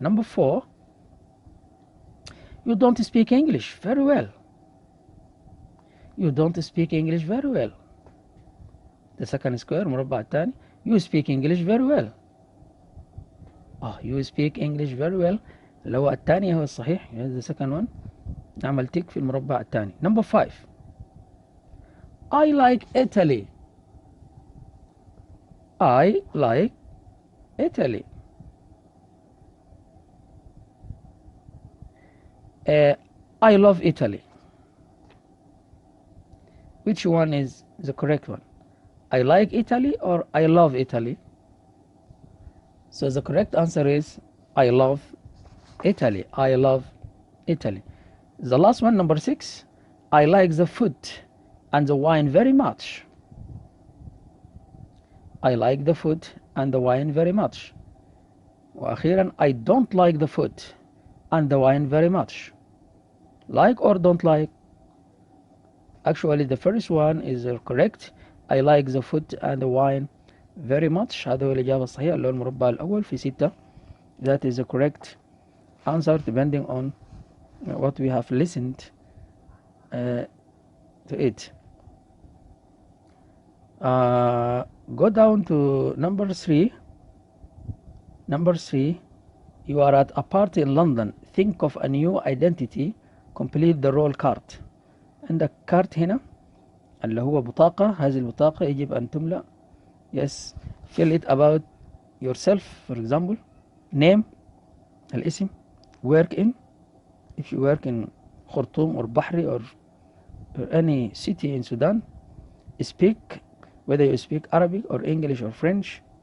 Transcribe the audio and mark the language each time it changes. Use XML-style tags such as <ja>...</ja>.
<en>Number 4, you don't speak English very well. You don't speak English very well. The second square</en> <ar>مربع الثاني,</ar> <en>you speak English very well. You speak English very well.</en> <ar>اللي هو الثاني هو الصحيح.</ar> <en>The second one.</en> <ar>نعمل تيك في المربع الثاني.</ar> <en>Number 5, I like Italy. I like Italy. I love Italy. Which one is the correct one? I like Italy or I love Italy? So the correct answer is I love Italy. I love Italy. The last one, number 6, I like the food and the wine very much. I like the food and the wine very much. وأخيرا, I don't like the food and the wine very much. Like or don't like? Actually, the first one is correct. I like the food and the wine very much.</en> <ar>هذا هو الإجابة الصحيحة اللي هو المربع الأول في 6.</ar> <en>That is the correct answer depending on what we have listened to it. Go down to number 3. Number 3, you are at a party in London. Think of a new identity. Complete the role card.</en> <ar>عندك كارت هنا اللي هو بطاقة. هذه البطاقة يجب أن تملأ.</ar> <en>Yes, fill it about yourself. For example, name, الاسم. Work in, if you work in Khartoum or Bahri or any city in Sudan. Speak, whether you speak Arabic or English or French.</en>